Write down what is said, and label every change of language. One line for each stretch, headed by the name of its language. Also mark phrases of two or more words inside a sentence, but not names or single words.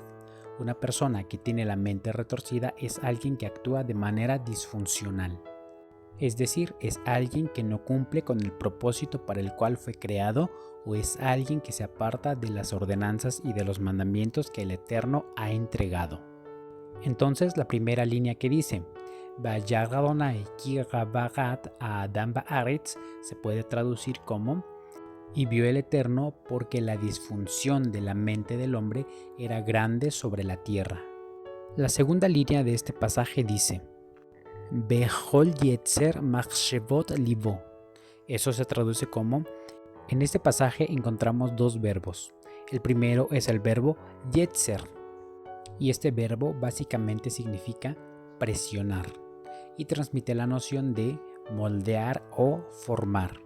Spanish: Una persona que tiene la mente retorcida es alguien que actúa de manera disfuncional. Es decir, es alguien que no cumple con el propósito para el cual fue creado, o es alguien que se aparta de las ordenanzas y de los mandamientos que el Eterno ha entregado. Entonces, la primera línea que dice
Hebrew: וירא אדני כי רבה רעת האדם בארץ
Spanish: se puede traducir como: y vio el Eterno porque la disfunción de la mente del hombre era grande sobre la tierra. La segunda línea de este pasaje dice:
Hebrew: בכל יצר מחשבות לבו.
Spanish: Eso se traduce como: en este pasaje encontramos dos verbos. El primero es el verbo yetzer, y este verbo básicamente significa presionar y transmite la noción de moldear o formar.